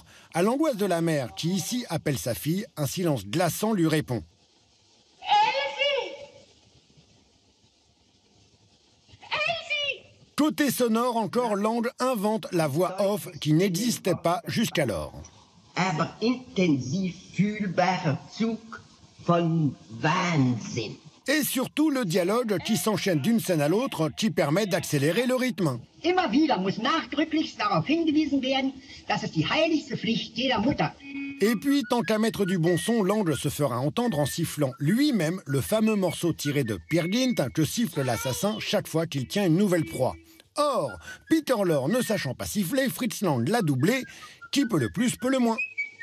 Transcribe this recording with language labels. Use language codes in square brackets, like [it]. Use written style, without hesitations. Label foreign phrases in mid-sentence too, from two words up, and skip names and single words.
[fr] À l'angoisse de la mère, qui ici appelle sa fille, un silence glaçant lui répond. Côté sonore, encore, Lang invente la voix off qui n'existait pas jusqu'alors. [de] Aber intensiv fühlbarer Zug von Wahnsinn. [fr] Et surtout le dialogue qui s'enchaîne d'une scène à l'autre qui permet d'accélérer le rythme. [de] Immer wieder muss nachdrücklichst darauf hingewiesen werden, dass es die heiligste Pflicht jeder Mutter. [fr] Et puis, tant qu'à mettre du bon son, Lang se fera entendre en sifflant lui-même le fameux morceau tiré de Peer Gynt que siffle l'assassin chaque fois qu'il tient une nouvelle proie. Or, Peter Lorre ne sachant pas siffler, Fritz Lang l'a doublé, qui peut le plus peut le moins.